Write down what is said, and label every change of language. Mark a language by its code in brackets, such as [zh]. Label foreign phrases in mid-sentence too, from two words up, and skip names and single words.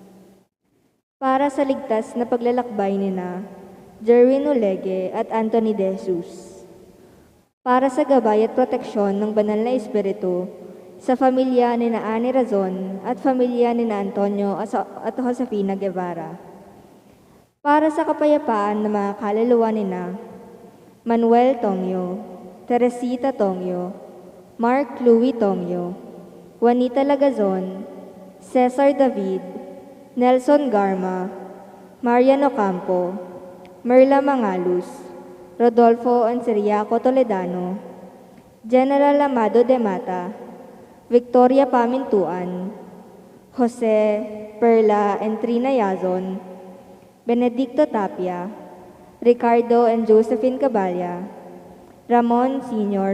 [tl] Para sa ligtas na paglalakbay nina Jerwin Olegue at Anthony De Jesus. Para sa gabay at proteksyon ng banal na espiritu sa pamilya ni na Ani Razon at pamilya ni na Antonio at Josefina Guevara. Para sa kapayapaan ng mga kaluluwa ni na Manuel Tongyo, Teresita Tongyo, Mark Louis Tongyo, Juanita Lagazon, Cesar David, Nelson Garma, Mariano Campo, Merla Mangalus, Rodolfo Anseriaco Toledano, General Amado de Mata, Victoria Pamintuan, Jose, Perla, and Trina Yazon, Benedicto Tapia, Ricardo and Josephine Caballa, Ramon Sr.